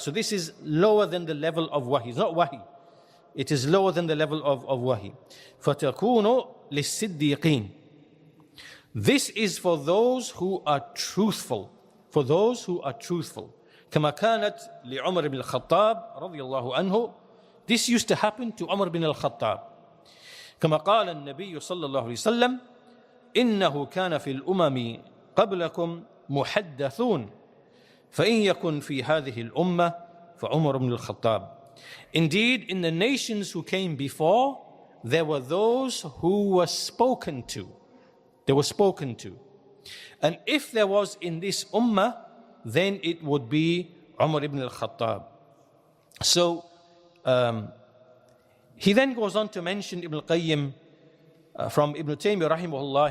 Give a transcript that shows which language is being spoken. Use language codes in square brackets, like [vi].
[en] So this is lower than the level of wahi. It's not wahi. It is lower than the level of wahi. [ar] فَتَكُونُ لِلصِّدِّيقِينَ. [en] This is for those who are truthful. For those who are truthful. [ar] كما كانت لعمر بن الخطاب رضي الله عنه. [en] This used to happen to Umar bin al-Khattab. [ar] كما قال النبي صلى الله عليه وسلم إنه كان في الأمم قبلكم محدثون فإن يكن في هذه الأمة فعمر بن الخطاب. [en] Indeed, in the nations who came before, there were those who were spoken to. They were spoken to. And if there was in this ummah, then it would be Umar ibn al-Khattab. So, he then goes on to mention Ibn al-Qayyim from Ibn Taymiyyah rahimahullah.